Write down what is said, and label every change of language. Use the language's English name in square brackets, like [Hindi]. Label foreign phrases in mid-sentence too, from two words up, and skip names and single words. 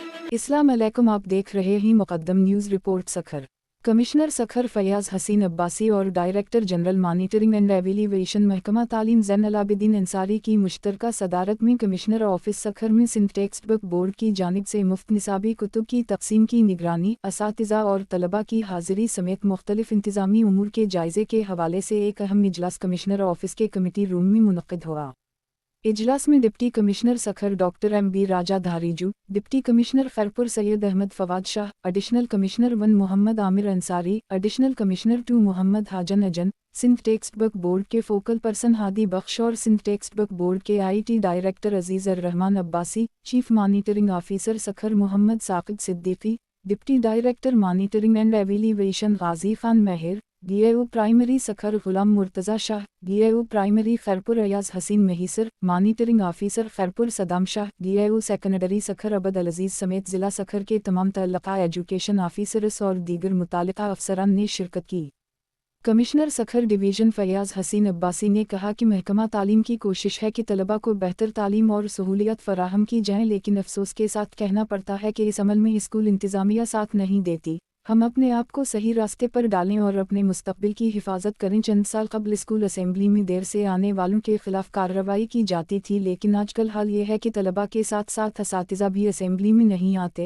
[Urdu] السلام علیکم، آپ دیکھ رہے ہیں مقدم نیوز رپورٹ. سکھر کمشنر سکھر فیاض حسین عباسی اور [English] director general monitoring and evaluation [Urdu] محکمہ تعلیم زین العابدین انصاری کی مشترکہ صدارت میں [English] commissioner office [Urdu] سکھر میں سندھ ٹیکسٹ بک بورڈ کی جانب سے مفت نصابی کتب کی تقسیم کی نگرانی، اساتذہ اور طلبہ کی حاضری سمیت مختلف انتظامی امور کے جائزے کے حوالے سے ایک اہم اجلاس [English] commissioner office [Urdu] کے [English] committee room [Urdu] میں منعقد ہوا. اجلاس میں [English] deputy commissioner [Urdu] سکھر ڈاکٹر MB راجا دھاریجو, [English] deputy commissioner [Urdu] خیرپور سید احمد فواد شاہ, [English] additional commissioner [Urdu] 1 محمد عامر انصاری, [English] additional commissioner 2 [Urdu] محمد حاجن اجن، سندھ ٹیکسٹ بک بورڈ کے [English] focal person [Urdu] ہادی بخش اور سندھ ٹیکسٹ بک بورڈ کے [English] IT director [Urdu] عزیز رحمان عباسی, [English] chief monitoring officer [Urdu] سکھر محمد ثاقب صدیقی, [English] deputy director monitoring and evaluation [Urdu] غازی خان مہر, [English] DAO primary [Urdu] سکھر غلام مرتضیٰ شاہ, [English] DAO primary [Urdu] خیرپور ایاز حسین مہیسر, [English] monitoring officer [Urdu] خیرپور صدام شاہ, [English] DAO secondary [Urdu] سکھر عبدالعزیز سمیت ضلع سکھر کے تمام تعلقہ [English] education officers [Urdu] اور دیگر متعلقہ افسران نے شرکت کی. کمشنر سکھر ڈویژن فیاض حسین عباسی نے کہا کہ محکمہ تعلیم کی کوشش ہے کہ طلبہ کو بہتر تعلیم اور سہولیت فراہم کی جائے، لیکن افسوس کے ساتھ کہنا پڑتا ہے کہ اس عمل میں سکول انتظامیہ ساتھ نہیں دیتی. ہم اپنے آپ کو صحیح راستے پر ڈالیں اور اپنے مستقبل کی حفاظت کریں. چند سال قبل [English] school assembly [Urdu] میں دیر سے آنے والوں کے خلاف کارروائی کی جاتی تھی، لیکن آج کل حال یہ ہے کہ طلبہ کے ساتھ ساتھ اساتذہ بھی اسمبلی میں نہیں آتے.